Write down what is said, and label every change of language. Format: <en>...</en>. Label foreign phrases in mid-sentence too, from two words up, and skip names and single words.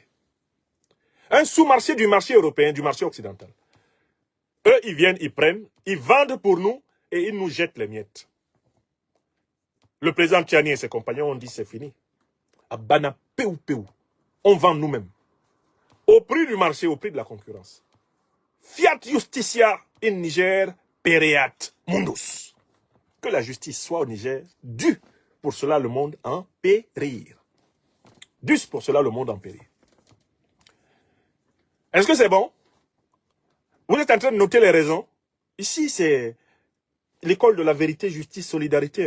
<fr>Un sous-marché du marché européen, du marché occidental. Eux, ils viennent, ils prennent, ils vendent pour nous et ils nous jettent les miettes. Le président Tchani et ses compagnons ont dit c'est fini. Abana peu peu. On vend nous-mêmes. Au prix du marché, au prix de la concurrence.</fr> <la>Fiat justitia in Niger pereat mundus.</la> <fr>Que la justice soit au Niger, dû pour cela le monde en périr. Dû pour cela le monde en périr. Est-ce que c'est bon? Vous êtes en train de noter les raisons. Ici, c'est l'école de la vérité, justice, solidarité.</fr>